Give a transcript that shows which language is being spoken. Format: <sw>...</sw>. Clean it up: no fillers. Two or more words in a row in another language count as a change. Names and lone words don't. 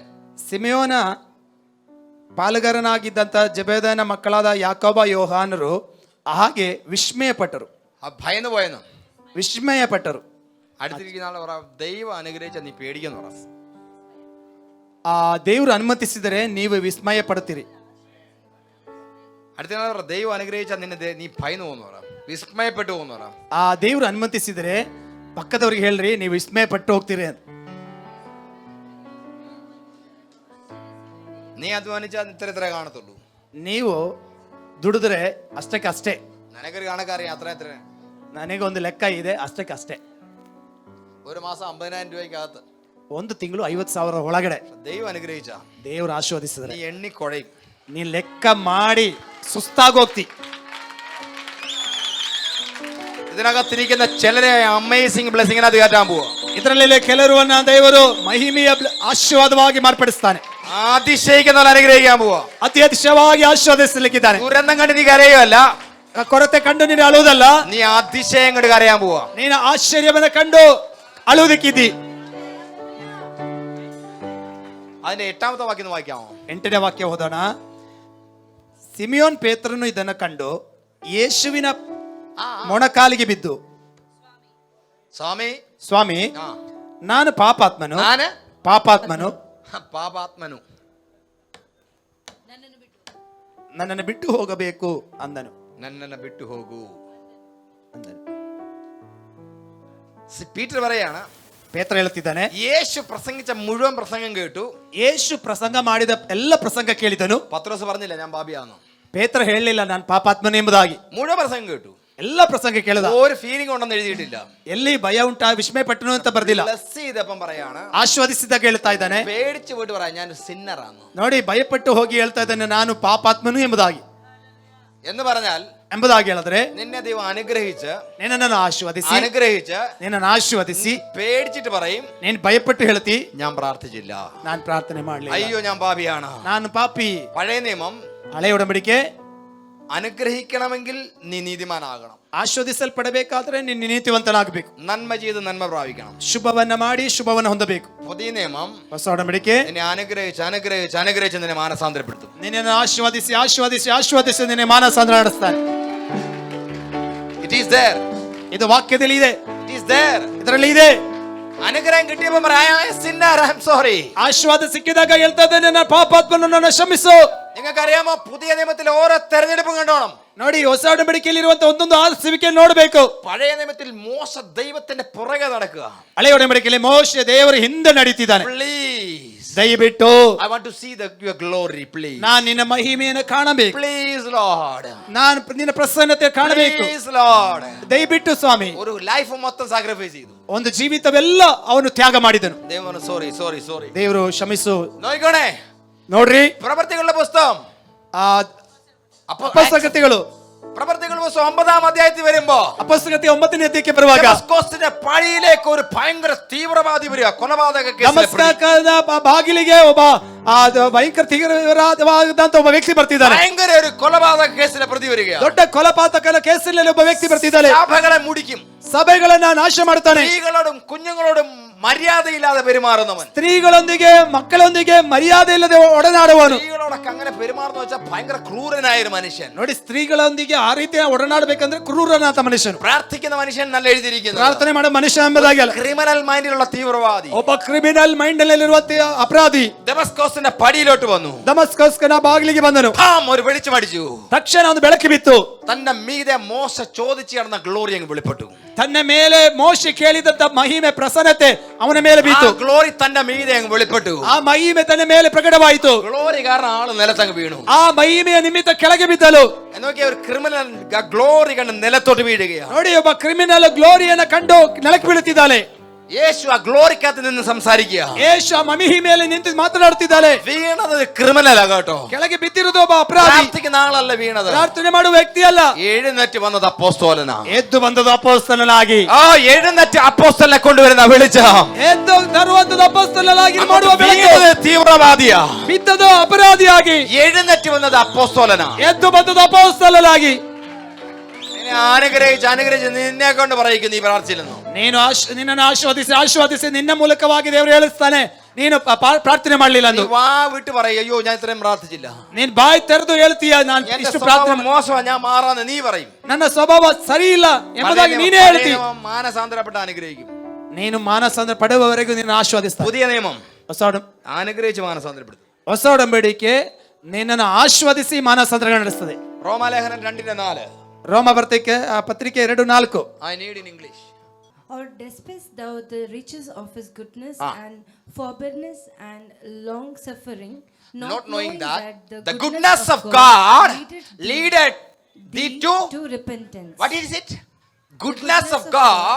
<kn>ಸಿಮೆಯೋನ ಪಾಲುಗಾರನಾಗಿದ್ದಂಥ ಜೆಬೆದನ ಮಕ್ಕಳಾದ ಯಾಕೋಬ, ಯೋಹಾನರು ಹಾಗೆ ವಿಸ್ಮಯಪಟ್ಟರು.</kn> <ml>ഭയന്ന് പോയെന്ന്.</ml> <kn>ವಿಸ್ಮಯಪಟ್ಟರು.</kn> <ml>അടുത്തിരിക്കുന്ന ആളെ പറ, ദൈവം അനുഗ്രഹിച്ച നീ പേടിക്കുന്നു പറ.</ml> <kn>ಆ ದೇವರು ಅನುಮತಿಸಿದರೆ ನೀವು ವಿಸ್ಮಯ ಪಡುತ್ತೀರಿ.</kn> <ml>അടുത്ത പറ, ദൈവം അനുഗ്രഹിച്ച നിന്നെ നീ ഭയന്നു പോകുന്നു പറ, വിസ്മയപ്പെട്ടു പോകുന്നു പറ.</ml> <kn>ಆ ದೇವರು ಅನುಮತಿಸಿದರೆ ಪಕ್ಕದವ್ರಿಗೆ ಹೇಳ್ರಿ, ನೀವು ವಿಸ್ಮಯ ಪಟ್ಟು ಹೋಗ್ತೀರಿ ಅಂತ.</kn> <ml>നീ അധ്വാനിച്ചാൽ ഇത്ര കാണത്തുള്ളൂ.</ml> <kn>ನೀವು ದುಡಿದ್ರೆ ಅಷ್ಟಕ್ಕೆ ಅಷ್ಟೇ.</kn> <ml>നിനക്കൊരു കണക്കറിയാം, അത്ര എത്ര.</ml> <kn>ನನಗೆ ಒಂದು ಲೆಕ್ಕ ಇದೆ, ಅಷ್ಟಕ್ಕೆ ಅಷ್ಟೇ.</kn> <ml>ഒരു മാസം 50,000 രൂപയ്ക്കകത്ത്,</ml> <kn>ಒಂದು ತಿಂಗಳು 50,000 ಒಳಗಡೆ</kn> <ml>ദൈവം അനുഗ്രഹിച്ച</ml> <kn>ದೇವರು ಆಶೀರ್ವದಿಸಿದ್ರೆ</kn> <ml>നീ എണ്ണി കൊഴയും.</ml> <kn>ನೀ ಲೆಕ್ಕ ಮಾಡಿ ಸುಸ್ತಾಗೋಗ್ತಿ.</kn> <ml>ഇതിനകത്തിരിക്കുന്ന ചിലരെ</ml> <en>amazing blessing</en> <ml>കയറ്റാൻ പോവാ.</ml> <kn>ಇದರಲ್ಲಿ ಕೆಲವರನ್ನ ದೇವರು ಮಹಿಮೆಯ ಆಶೀರ್ವಾದವಾಗಿ ಮಾರ್ಪಡಿಸ್ತಾನೆ.</kn> <ml>അതിശയിക്കുന്നവർ അനുഗ്രഹിക്കാൻ പോവാ.</ml> <kn>ಅತಿ ಅತಿಶಯವಾಗಿ ಆಶೀರ್ವದಿಸಲಿಕ್ಕಿದ್ದಾನೆ.</kn> <ml>ദുരന്തം കണ്ട് നീ കരയുമല്ല,</ml> <kn>ಕೊರತೆ ಕಂಡು ನೀನು ಅಳುವುದಲ್ಲ,</kn> <ml>നീ അതിശയം കണ്ട് കരയാൻ പോവാ.</ml> <kn>ನೀನು ಆಶ್ಚರ್ಯವನ್ನ ಕಂಡು ಅಳುವುದಕ್ಕಿದ್ದಿ.</kn> <ml>അതിന്റെ 8ാമത്തെ വാക്യം ഒന്ന് വായിക്കാമോ?</ml> <kn>8ನೇ ವಾಕ್ಯ ಓದೋಣ. ಸಿಮಿಯೋನ್ ಪೇತ್ರನು ಇದನ್ನು ಕಂಡು ಯೇಸುವಿನ ಮೊಣಕಾಲಿಗೆ ಬಿದ್ದು,</kn> <ml>സ്വാമി</ml> <kn>ಸ್ವಾಮಿ,</kn> <ml>ആ</ml> <kn>ನಾನು ಪಾಪಾತ್ಮನು</kn> <ml>ഞാന്</ml> <kn>ಪಾಪಾತ್ಮನು പാപാത്മനു ನನ್ನನ್ನು ಬಿಟ್ಟು ಹೋಗಬೇಕು ಅಂದನು. ನನ್ನನೆ ಬಿಟ್ಟು ಹೋಗು ಅಂದನು.</kn> <ml>പീറ്റർ പറയാണ്,</ml> <kn>ಪೇತ್ರ ಹೇಳುತ್ತಿದ್ದಾನೆ,</kn> <ml>യേശു പ്രസംഗിച്ച മുഴുവൻ പ്രസംഗം കേട്ടു.</ml> <kn>ಯೇಸು ಪ್ರಸಂಗ ಮಾಡಿದ ಎಲ್ಲ ಪ್ರಸಂಗ ಕೇಳಿದನು.</kn> <ml>പത്രോസ് പറഞ്ഞില്ല ഞാൻ പാപിയാന്ന്.</ml> <kn>ಪೇತ್ರ ಹೇಳಲಿಲ್ಲ ನಾನು ಪಾಪಾತ್ಮನು ಎಂಬುದಾಗಿ.</kn> <ml>മുഴുവൻ പ്രസംഗം കേട്ടു.</ml> <kn>ಎಲ್ಲ ಪ್ರಸಂಗ ಕೇಳಿದ.</kn> <ml>ഒരു ഫീലിംഗ് ഉണ്ടെന്ന് എഴുതിയിട്ടില്ല.</ml> <kn>ಎಲ್ಲಿ ಭಯ ಉಂಟಾ ವಿಸ್ಮಯ ಪಟ್ಟನು ಅಂತ ಬರ್ದಿಲ್ಲ.</kn> <ml>ബ്ലസ് ചെയ്തപ്പം പറയാണ്,</ml> <kn>ಆಶೀರ್ವದಿಸಿದಾಗ ಹೇಳ್ತಾ ಇದ್ದಾನೆ,</kn> <ml>പേടിച്ചു പോയിട്ട് പറയാം ഞാൻ സിന്നറാന്ന്.</ml> <kn>ನೋಡಿ ಭಯಪಟ್ಟು ಹೋಗಿ ಹೇಳ್ತಾ ಇದ್ದಾನೆ ನಾನು ಪಾಪಾತ್ಮನು ಎಂಬುದಾಗಿ.</kn> <ml>എന്ന് പറഞ്ഞാൽ</ml> <kn>ಎಂಬುದಾಗಿ ಹೇಳಿದ್ರೆ,</kn> <ml>നിന്നെ ദൈവം അനുഗ്രഹിച്ച്</ml> <kn>ನಿನ್ನನ್ನು ಆಶೀರ್ವದಿಸಿ ನಿನ್ನನ್ನು ಆಶೀರ್ವದಿಸಿ</kn> <ml>പേടിച്ചിട്ട് പറയും,</ml> <kn>ನೀನು ಭಯಪಟ್ಟು ಹೇಳ್ತಿ</kn> <ml>ഞാൻ പ്രാർത്ഥിച്ചില്ല,</ml> <kn>ನಾನು ಪ್ರಾರ್ಥನೆ ಮಾಡಲಿಲ್ಲ,</kn> <ml>അയ്യോ ഞാൻ പാപിയാണ്.</ml> <kn>ನಾನು ಪಾಪಿ.</kn> <ml>പഴയ നിയമം</ml> <kn>ಹಳೆಯ ಒಡಂಬಡಿಕೆ</kn> <ml>അനുഗ്രഹിക്കണമെങ്കിൽ നീ നീതിമാനാകണം,</ml> <kn>ಆಶೀರ್ವದಿಸಲ್ಪಡಬೇಕಾದ್ರೆ ನೀನು ನೀತಿವಂತನಾಗಬೇಕು,</kn> <ml>നന്മ ചെയ്ത് നന്മ പ്രാപിക്കണം.</ml> <kn>ಶುಭವನ್ನ ಮಾಡಿ ಶುಭವನ್ನ ಹೊಂದಬೇಕು.</kn> <ml>പുതിയ നിയമം</ml> <kn>ಹೊಸ ಒಡಂಬಡಿಕೆ</kn> <ml>നിന്നെ അനുഗ്രഹിച്ച് നിന്നെ മാനസാന്തരപ്പെടുത്തും.</ml> <kn>ನಿನ್ನನ್ನು ಆಶೀರ್ವದಿಸಿ ಆಶೀರ್ವದಿಸಿ ಆಶೀರ್ವದಿಸಿ ನಿನ್ನೆ ಮಾನಸಾಂತರ ನಡೆಸ್ತಾನೆ.</kn> <en>It is there.</en> <kn>ಇದು ವಾಕ್ಯದಲ್ಲಿ ಇದೆ,</kn> <en>It is there.</en> <kn>ಇದರಲ್ಲಿ ಇದೆ.</kn> <ml>അനുഗ്രഹം കിട്ടിയപ്പോൾ പറയാം,</ml> <en>I am a sinner, I am sorry.</en> <kn>ಆಶೀರ್ವಾದ ಸಿಕ್ಕಿದಾಗ ಹೇಳ್ತಾ ಇದ್ದೇನೆ ನನ್ನ ಪಾಪಾತ್ಮನನ್ನು ಕ್ಷಮಿಸು.</kn> <ml>നിങ്ങൾക്കറിയാമോ, പുതിയ നിയമത്തിൽ ഓരോ തെരഞ്ഞെടുപ്പും കണ്ടോണം.</ml> <kn>ನೋಡಿ, ಹೊಸ ಒಡಂಬಡಿಕೆಯಲ್ಲಿ ಇರುವಂತಹ ಒಂದೊಂದು ಆರಿಸುವಿಕೆ ನೋಡಬೇಕು.</kn> <ml>പഴയ നിയമത്തിൽ മോശ ദൈവത്തിന്റെ പുറകെ നടക്കുക.</ml> <kn>ಹಳೆಯ ಒಡಂಬಡಿಕೆಯಲ್ಲಿ ಮೋಶೆ ದೇವರ ಹಿಂದೆ ನಡೀತಿದ್ದಾನೆ.</kn> <en>Please,</en> <kn>ದಯವಿಟ್ಟು</kn> <en>I want to see your glory, please.</en> <kn>ನಾನು ನಿನ್ನ ಮಹಿಮೆಯನ್ನು ಕಾಣಬೇಕು.</kn> <en>Please, Lord.</en> <kn>ನಾನು ನಿನ್ನ ಪ್ರಸನ್ನತೆ ಕಾಣಬೇಕು.</kn> <en>Please, Lord.</en> <kn>ದಯವಿಟ್ಟು ಸ್ವಾಮಿ.</kn> <ml>ഒരു ലൈഫ് മൊത്തം സാക്രിഫൈസ് ചെയ്തു.</ml> <kn>ಒಂದು ಜೀವಿತವೆಲ್ಲ ಅವನು ತ್ಯಾಗ ಮಾಡಿದನು.</kn> <ml>ദൈവം സോറി.</ml> <kn>ದೇವರು ಕ್ಷಮಿಸು.</kn> <ml>നോക്കണേ,</ml> <kn>ನೋಡ್ರಿ,</kn> <ml>പ്രവർത്തികളുടെ പുസ്തകം</ml> <kn>ಅಪೊಸ್ತಲಗಳು</kn> <ml>പ്രവർത്തികളുടെ പുസ്തകം 9-ാം അധ്യായത്തിൽ വരുമ്പോ</ml> <kn>ಅಪೊಸ್ತಲತೆ 9ನೇ ಅಧ್ಯಾಯಕ್ಕೆ ಬರುವಾಗ</kn> <ml>ഡമസ്കോസിന്റെ പടിയിലേക്ക് ഒരു ഭയങ്കര തീവ്രവാദി വരിക, കൊലപാതക കേസിലെ പ്രതി.</ml> <kn>ದಮಸ್ಕದ ಬಾಗಿಲಿಗೆ ಒಬ್ಬ ಭಯಂಕರ ತೀವ್ರವಾದಂತ ಒಬ್ಬ ವ್ಯಕ್ತಿ ಬರ್ತಿದ್ದಾನೆ.</kn> <ml>ഭയങ്കര ഒരു കൊലപാതക കേസിലെ ಪ್ರതി വരിക.</ml> <kn>ದೊಡ್ಡ ಕೊಲಪಾತಕನ ಕೇಸಿನಲ್ಲಿ ಒಬ್ಬ ವ್ಯಕ್ತಿ ಬರ್ತಿದ್ದಾನೆ.</kn> <ml>സഭകളെ മുടിക്കും,</ml> <kn>ಸಭೆಗಳನ್ನ ನಾಶ ಮಾಡ್ತಾನೆ.</kn> <ml>സ്ത്രീകളോടും കുഞ്ഞുങ്ങളോടും മര്യാദയില്ലാതെ പെരുമാറുന്നവൻ,</ml> <kn>ಸ್ತ್ರೀಗಳೊಂದಿಗೆ ಮಕ್ಕಳೊಂದಿಗೆ ಮರ್ಯಾದೆ ಇಲ್ಲದೆ ಒಡನಾಡುವನು.</kn> <ml>സ്ത്രീകളോടൊക്കെ അങ്ങനെ പെരുമാറുന്ന വെച്ചാൽ ഭയങ്കര ക്രൂരനായ ഒരു മനുഷ്യൻ.</ml> <kn>ನೋಡಿ, ಸ್ತ್ರೀಗಳೊಂದಿಗೆ ಆ ರೀತಿ ಒಡನಾಡಬೇಕಂದ್ರೆ ಕ್ರೂರನಾಥ ಮನುಷ್ಯನು.</kn> <ml>പ്രാർത്ഥിക്കുന്ന മനുഷ്യൻ നല്ല എഴുതിയിരിക്കുന്നു.</ml> <kn>ಪ್ರಾರ್ಥನೆ ಮಾಡೋ ಮನುಷ್ಯ ಎಂಬುದಾಗಿ ಅಲ್ಲ,</kn> <en>criminal mind</en> <ml>തീവ്രവാദി,</ml> <kn>ಒಬ್ಬ</kn> <en>criminal mind</en> <kn>ನಲ್ಲಿರುವ ಅಪರಾಧಿ</kn> <ml>ഡമസ്കോസിന്റെ പടിയിലോട്ട് വന്നു.</ml> <kn>ದಮಸ್ಕಸ್ಕನ ಬಾಗಿಲಿಗೆ ಬಂದನು.</kn> <ml>ഒരു വെളിച്ചമടിച്ചു.</ml> <kn>ತಕ್ಷಣ ಒಂದು ಬೆಳಕು ಬಿತ್ತು.</kn> <ml>തന്റെ മീതെ മോശ ചോദിച്ചു നടന്ന ഗ്ലോറി അങ്ങ് വെളിപ്പെട്ടു.</ml> <kn>ತನ್ನ ಮೇಲೆ ಮೋಶೆ ಕೇಳಿದಂತ ಮಹಿಮೆ ಪ್ರಸನ್ನತೆ ಅವನ ಮೇಲೆ ಬಿತ್ತು.</kn> <ml>ഗ്ലോറി തന്റെ മീതെ അങ്ങ് വെളിപ്പെട്ടു.</ml> <kn>ಆ ಮಹಿಮೆ ತನ್ನ ಮೇಲೆ ಪ್ರಕಟವಾಯಿತು.</kn> <ml>ഗ്ലോറി കാരണം ആള് നിലത്തങ്ങ് വീണു.</ml> <kn>ಆ ಮಹಿಮೆಯ ನಿಮಿತ್ತ ಕೆಳಗೆ ಬಿದ್ದಲು.</kn> <ml>എന്നൊക്കെ ഒരു</ml> <en>criminal glory</en> <ml>കണ്ട് നിലത്തോട്ട് വീഴുകയാണ്.</ml> <kn>ನೋಡಿ, ಒಬ್ಬ</kn> <en>criminal glory</en> <kn>ಕಂಡು ನೆಲಕ್ಕೆ ಬೀಳುತ್ತಿದ್ದಾನೆ.</kn> <ml>യേശു ആ ഗ്ലോറിക്കകത്ത് നിന്ന് സംസാരിക്കുക.</ml> <kn>ಯೇಸು ಆ ಮಹಿಮೆಯಲ್ಲಿ ನಿಂತು ಮಾತನಾಡುತ್ತಿದ್ದಾನೆ.</kn> <ml>വീണത് ക്രിമിനൽ ആകട്ടോ,</ml> <kn>ಕೆಳಗೆ ಬಿದ್ದಿರುವುದು ಒಬ್ಬ ಅಪರಾಧಿ.</kn> <ml>പ്രാർത്ഥിക്കുന്ന ആളല്ല വീണത്,</ml> <kn>ಪ್ರಾರ್ಥನೆ ಮಾಡುವ ವ್ಯಕ್ತಿ ಅಲ್ಲ.</kn> <ml>എഴുന്നേറ്റ് വന്നത് അപ്പോസ്തലനാ.</ml> <kn>ಎದ್ದು ಬಂದದು ಅಪೊಸ್ತಲನಾಗಿ.</kn> <ml>ആ എഴുന്നേറ്റ് അപ്പോസ്തലനെ കൊണ്ടുവരുന്ന വെളിച്ചം.</ml> <kn>ಎದ್ದು ತರುವಂತದ್ದು ಅಪೊಸ್ತಲನಾಗಿ ಮಾಡುವ ಬೆಳಕು.</kn> <ml>തീവ്രവാദിയാ,</ml> <kn>ಬಿದ್ದದು ಅಪರಾಧಿಯಾಗಿ.</kn> <ml>എഴുന്നേറ്റ് വന്നത് അപ്പോസ്തലനാ.</ml> <kn>ಎದ್ದು ಬಂದದು ಅಪೊಸ್ತಲನಾಗಿ.</kn> <ml>അനുഗ്രഹിച്ച് നിന്നെ കൊണ്ട് പറയിക്കും നീ പ്രാർത്ഥിച്ചില്ലെന്നോ.</ml> <kn>ನಿನ್ನನ್ನು ಆಶೀರ್ವದಿಸಿ ನಿನ್ನ ಮೂಲಕವಾಗಿ ದೇವರು ಹೇಳಿಸ್ತಾನೆ ನೀನು ಪ್ರಾರ್ಥನೆ ಮಾಡಲಿಲ್ಲ ಎಂದು.</kn> <ml>വാ വിട്ട് പറയും, അയ്യോ ഞാൻ ഇത്രയും പ്രാർത്ഥിച്ചില്ല.</ml> <kn>ನೀನ್ ಬಾಯಿ ತೆರೆದು ಹೇಳ್ತೀಯ ನಾನು ಇಷ್ಟು ಪ್ರಾರ್ಥನೆ</kn> <ml>മോശമാ, ഞാൻ മാറാന്ന് നീ പറയും.</ml> <kn>ನನ್ನ ಸ್ವಭಾವ ಸರಿ ಇಲ್ಲ ಎಂಬುದಾಗಿ ನೀನೇ ಹೇಳ್ತಿ.</kn> <ml>മാനസാന്തരപ്പെട്ട അനുഗ്രഹിക്കും.</ml> <kn>ನೀನು ಮಾನಸಾಂತರ ಪಡೆಯುವವರೆಗೂ ನಿನ್ನ ಆಶೀರ್ವದಿಸ್ತಾನೆ.</kn> <ml>പുതിയ നിയമം</ml> <kn>ಹೊಸ</kn> <ml>അനുഗ്രഹിച്ച് മാനസാന്തരപ്പെടുത്തും.</ml> <kn>ಹೊಸ ಒಡಂಬಡಿಕೆ ನಿನ್ನನ್ನು ಆಶೀರ್ವದಿಸಿ ಮಾನಸಾಂತರ ನಡೆಸ್ತದೆ.</kn> <ml>റോമാലേഖനം 2:4.</ml> <kn>ರೋಮ ಪತ್ರಿಕೆ 2:4.</kn> <en>I need in English. Or despise thou the riches of his goodness and forbearance and long suffering, not knowing that the goodness of God leadeth thee to repentance. What is it? Goodness of God</en>